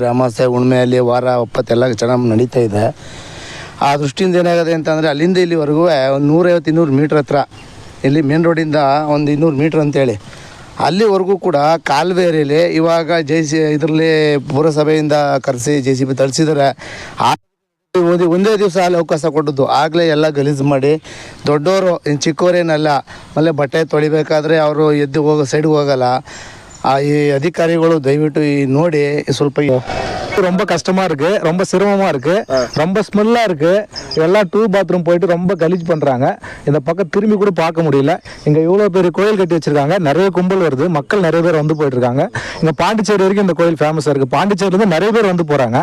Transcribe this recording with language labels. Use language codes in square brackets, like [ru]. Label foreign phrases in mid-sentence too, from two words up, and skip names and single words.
[kn] ಅಮಾವಾಸ್ಯೆ ಹುಣ್ಮೆಯಲ್ಲಿ ವಾರ ಒಪ್ಪತ್ತೆಲ್ಲ ಚೆನ್ನಾಗಿ ನಡೀತಾ ಇದೆ. ಆ ದೃಷ್ಟಿಯಿಂದ ಏನಾಗಿದೆ ಅಂತಂದರೆ, ಅಲ್ಲಿಂದ ಇಲ್ಲಿವರೆಗೂ ಒಂದು 150-200 ಮೀಟ್ರ್ ಹತ್ರ, ಇಲ್ಲಿ ಮೇನ್ ರೋಡಿಂದ ಒಂದು 200 ಮೀಟ್ರ್ ಅಂತೇಳಿ ಅಲ್ಲಿವರೆಗೂ ಕೂಡ ಕಾಲುವೆಯಲ್ಲಿ ಇವಾಗ ಇದರಲ್ಲಿ ಪುರಸಭೆಯಿಂದ ಕರೆಸಿ JCB ತಳಿಸಿದ್ದಾರೆ. ಒಂದೇ ದಿವಸ ಅಲ್ಲಿ ಅವಕಾಶ ಕೊಟ್ಟದ್ದು. ಆಗಲೇ ಎಲ್ಲ ಗಲೀಜು ಮಾಡಿ ದೊಡ್ಡವರು, ಚಿಕ್ಕವರೇನಲ್ಲ. ಆಮೇಲೆ ಬಟ್ಟೆ ತೊಳಿಬೇಕಾದ್ರೆ ಅವರು ಎದ್ದು ಸೈಡ್ಗೆ ಹೋಗಲ್ಲ. ಈ ಅಧಿಕಾರಿಗಳು ದಯವಿಟ್ಟು ನೋಡಿ ಸ್ವಲ್ಪ. [ta] ரொம்ப கஷ்டமா இருக்கு, ரொம்ப சிரமமா இருக்கு, ரொம்ப ஸ்மெல்லா இருக்கு. எல்லாம் 2 பாத்ரூம் போயிட்டு ரொம்ப கலீஜ் பண்றாங்க. இந்த பக்கம் திரும்பி கூட பார்க்க முடியல. இங்க இவ்வளவு பெரிய கோயில் கட்டி வச்சிருக்காங்க, நிறைய கும்பல் வருது, மக்கள் நிறைய பேர் வந்து போயிட்டு இருக்காங்க. இங்க பாண்டிச்சேரி வரைக்கும் இந்த கோயில் ஃபேமஸா இருக்கு. பாண்டிச்சேரியில இருந்து நிறைய பேர் வந்து போறாங்க.